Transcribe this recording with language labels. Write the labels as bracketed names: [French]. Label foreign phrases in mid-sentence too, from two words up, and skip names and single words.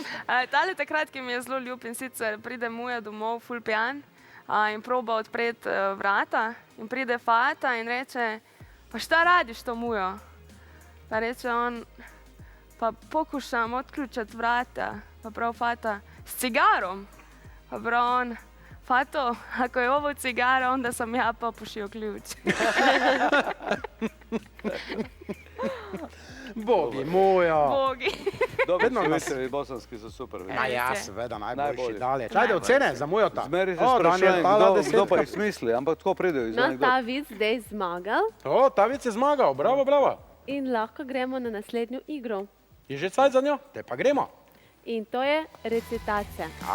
[Slovenian] Tale ta kratki mi je zelo ljub in sicer pride muja domov, ful pijan in proba odpreti vrata in pride fata in reče, [Croatian] pa šta radiš to mujo? [Slovenian] Pa reče on, pa [Croatian] pokušam odključati vrata. [Slovenian] Pa prav fata, s cigarom? Pa prav on, fato, [Croatian] ako je ovo cigara, onda sam ja popušio ključ. [Slovenian] Bogi, moja. Bogi. [Croatian] Dobri [Slovenian] Vedno [Croatian] su nas- vicevi bosanski su super. [Slovenian] Ma ja, seveda, najboljši [Croatian] Najbolji. [Slovenian] dalje. Ajde, ocene za Mujota. Zmeri se O, Daniel, sprašujem, tala kdo pa desetka. ih smisli, ampak tako pridejo iz No, anegdot. ta vic zdaj zmagal O, ta vic je zmagal, bravo, bravo. in lahko gremo na naslednjo igro. Je že cajt za njo? Te pa gremo. In to je recitacija.